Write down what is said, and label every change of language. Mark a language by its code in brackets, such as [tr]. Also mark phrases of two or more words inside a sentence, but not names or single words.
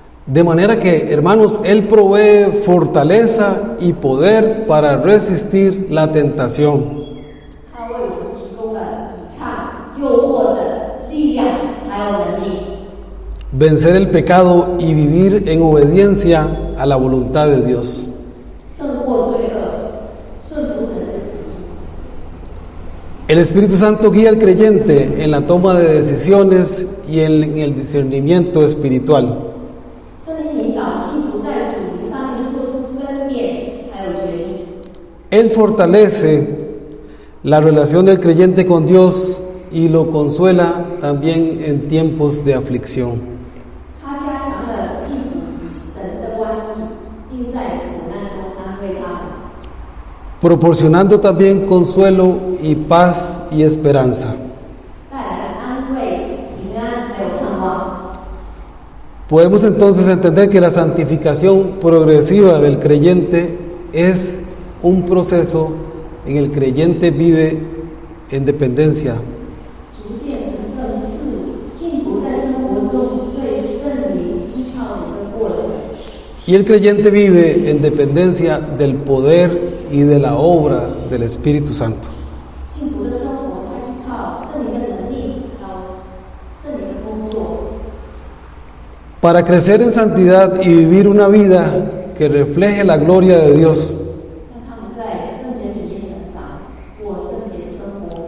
[es] De manera que, hermanos, Él provee fortaleza y poder para resistir la tentación. [zh] 他为我们提供了抵抗诱惑的力量，还有能力， [es] Vencer el pecado y vivir en obediencia a la voluntad de Dios. [zh] 胜过罪恶，顺服神的旨意。 [es] El Espíritu Santo guía al creyente en la toma de decisiones y en el discernimiento espiritual. [zh] 圣灵引导信徒在属灵上面做出分辨，还有决定。 [es] Él fortalece la relación del creyente con Dios y lo consuela también en tiempos de aflicción. [zh] 他加强了信徒与神的关系，并在苦难中安慰他们， [es] Proporcionando también consuelo y paz y esperanza. [zh] 带来了安慰、平安，还有盼望。 [es] Podemos entonces entender que la santificación progresiva del creyente es un proceso en el creyente vive en dependencia. [zh] 逐渐神圣是信徒在生活中对圣灵依靠的一个过程。 [es] Y el creyente vive en dependencia del poder y de la obra del Espíritu Santo. [zh] 信徒的生活，他依靠圣灵的能力，还有圣灵的工作。 [es] Para crecer en santidad y vivir una vida que refleje la gloria de Dios, [zh] 让他们在圣洁里面成长，过圣洁的生活。